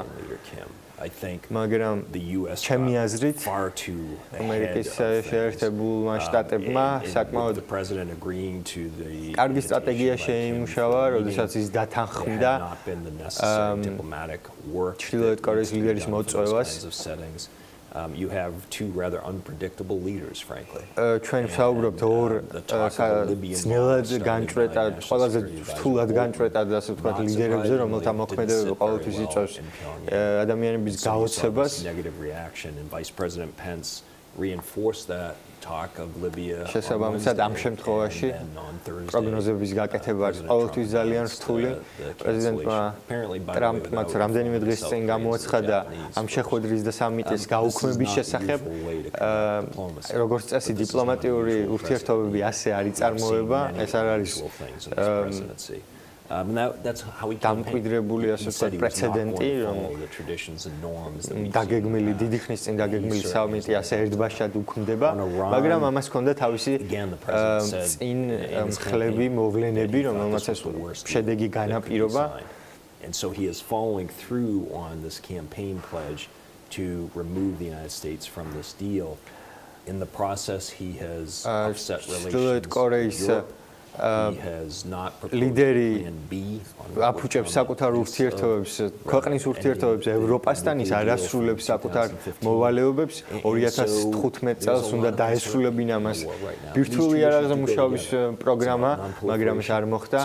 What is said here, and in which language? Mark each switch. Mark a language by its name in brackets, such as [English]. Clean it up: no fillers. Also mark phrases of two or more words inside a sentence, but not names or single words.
[Georgian] მაგრამ ჩემი აზრით ამერიკის შეერთებულმა შტატებმა საკმაოდ კარგი სტრატეგია შეიმუშავა, როდესაც ის დათანხმდა ჩრდილოეთ კორეის ლიდერის მოწვევას. [English] You have two rather unpredictable leaders, frankly. [Georgian] ჩვენ ვსაუბრობთ ორ ძნელად განჭრეტა, ყველაზე რთულად განჭრეტა და ასე ვთქვათ ლიდერებზე, რომელთა მოქმედებება ყოველთვის იწვევს ადამიანების გაოცებას. [English] Negative reaction, and Vice President Pence reinforced that talk of Libya. [Georgian] შესაბამისად ამ შემთხვევაში პროგნოზების გაკეთება არის ყოველთვის ძალიან რთული. პრეზიდენტმა ტრამპმა რამდენიმე დღის წინ გამოაცხადა ამ შეხვედრის და სამიტის გაუქმების შესახებ. როგორც წესი დიპლომატიური ურთიერთობები ასე არ იწარმოება, ეს არ არის დამკვიდრებული ასე ვთქვათ პრეცედენტი, რომ დაგეგმილი დიდი ხნის წინ დაგეგმილი სამიტი ასე ერთბაშად უქმდება, მაგრამ ამას ჰქონდა თავისი წინ მხლები მოვლენები, რომელმაც ეს შედეგი განაპირობა. [English] And so he is following through on this campaign pledge to remove the United States from this deal. In the process, he has upset relations. [Georgian] ლიდერი აფუჭებს საკუთარ ურთიერთობებს, ქვეყნის ურთიერთობებს ევროპასთან, ის არასრულებს საკუთარ მოვალეობებს. 2015 წელს უნდა დაესრულებინა მას ბირთვული იარაღზე მუშაობის პროგრამა, მაგრამ ეს არ მოხდა.